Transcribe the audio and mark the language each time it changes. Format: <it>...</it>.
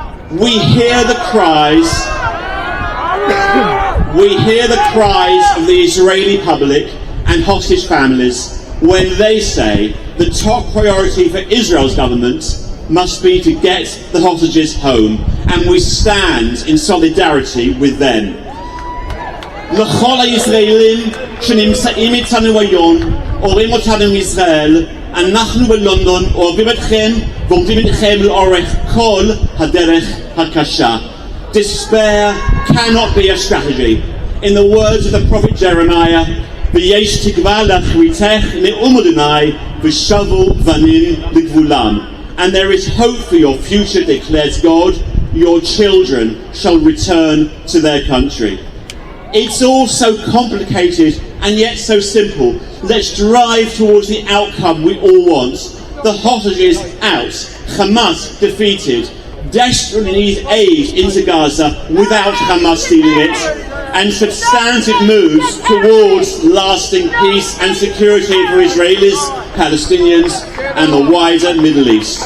<en>We hear the cries of the Israeli public and hostage families when they say the top priority for Israel's government must be to get the hostages home, and we stand in solidarity with them.</en> <he>לכל הישראלים שנמצאים איתנו היום, אוהבים אותנו מישראל, אנחנו בלונדון אוהבים אתכם ועומדים איתכם לאורך כל הדרך הקשה.</he> <en>Despair cannot be a strategy. In the words of the prophet Jeremiah,</en> <he>ויש תקווה לאחריתך נאום אדוני ושבו בנים לגבולם.</he> <en>And there is hope for your future, declares God. Your children shall return to their country. It's all so complicated and yet so simple. Let's drive towards the outcome we all want. The hostages out, Hamas defeated, desperately need aid into Gaza without Hamas stealing it, and substantive moves towards lasting peace and security for Israelis, Palestinians and the wider Middle East.</en>